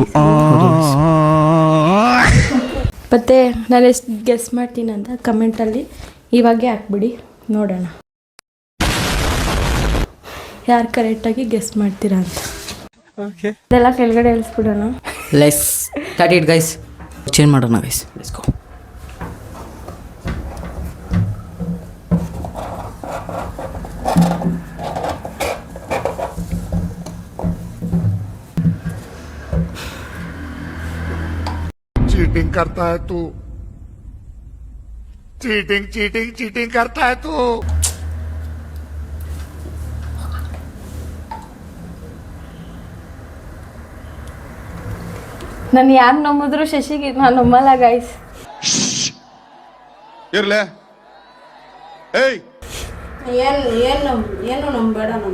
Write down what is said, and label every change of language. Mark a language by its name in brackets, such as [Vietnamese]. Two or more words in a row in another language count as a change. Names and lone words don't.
[Kannada] ಮತ್ತೆ ನಾನು ಎಷ್ಟು ಗೆಸ್ ಮಾಡ್ತೀನಿ ಅಂತ ಕಮೆಂಟಲ್ಲಿ ಇವಾಗೆ ಹಾಕ್ಬಿಡಿ ನೋಡೋಣ ಯಾರು ಕರೆಕ್ಟಾಗಿ ಗೆಸ್ ಮಾಡ್ತೀರಾ ಅಂತ. ಇದೆಲ್ಲ ಕೆಳಗಡೆ ಇಳಿಸ್ಬಿಡೋಣ. [English] les start it guys. change ಮಾಡೋಣ guys. let's go. [Hindi] चीटिंग करता है तू, चीटिंग चीटिंग चीटिंग करता है तू. [Kannada] ನಾನು ಯಾರು ನಂಬಿದ್ರು ಶಶಿಗೆ ನಾನು ನಂಬಲ್ಲ ಗೈಸ್. ಇರ್ಲೆ ಏಯ್ ಏನು ನಂಬೇಡ ನನ್ನ.